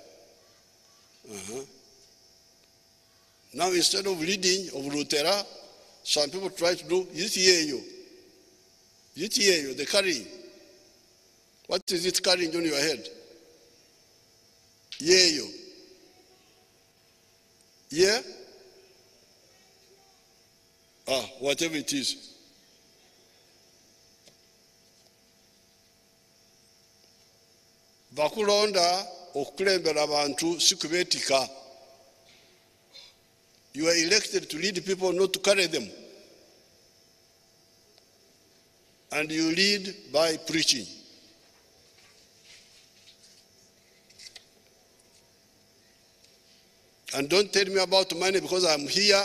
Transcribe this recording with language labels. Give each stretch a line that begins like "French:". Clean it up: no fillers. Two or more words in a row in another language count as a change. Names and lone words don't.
English: Now, instead of leading of Lutera, some people try to do Yitieyo, the carrying. What is it carrying on your head? Yeyo. Yeah? Whatever it is.
Nyankole: Bakulonda okukulembera abantu sikubetika.
English: You are elected to lead people, not to carry them. And you lead by preaching. And don't tell me about money, because I'm here.